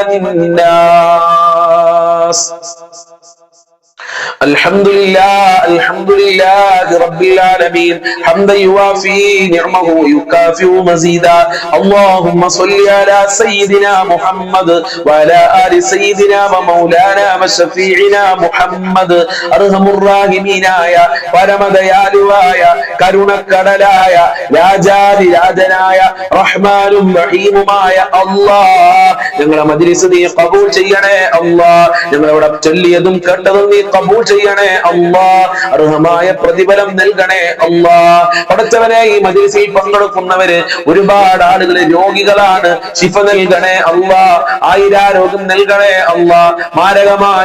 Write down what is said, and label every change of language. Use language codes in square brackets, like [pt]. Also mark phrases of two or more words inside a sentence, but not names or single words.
[ar] والناس الحمد لله رب العالمين حمدا يوافي نعمه ويكافئ مزيدا اللهم صل على سيدنا محمد وعلى آل سيدنا ومولانا وشفيعنا محمد أرحم الراحمين [ml] പരമദയാലുവായ കരുണക്കടലായ രാജാതിരാജനായ റഹ്മാനും റഹീമുമായ അല്ലാഹ് ഞങ്ങളെ മജ്‌ലിസ് നീ ഖബൂൽ ചെയ്യണേ അല്ലാഹ് ഞങ്ങളവിടെ ചൊല്ലിയതും കേട്ടതും നീ ഖബൂൽ ചെയ്യണേ അല്ലാഹ് അർഹമായ പ്രതിഫലം നൽകണേ അല്ലാഹ് പടച്ചവനെ ഈ മജ്‌ലിസിൽ പങ്കെടുക്കുന്നവര് ഒരുപാട് ആളുകൾ രോഗികളാണ് ശിഫ നൽകണേ അല്ലാഹ് ആയിരാരോഗ്യം നൽകണേ അല്ലാഹ് മാരകമായ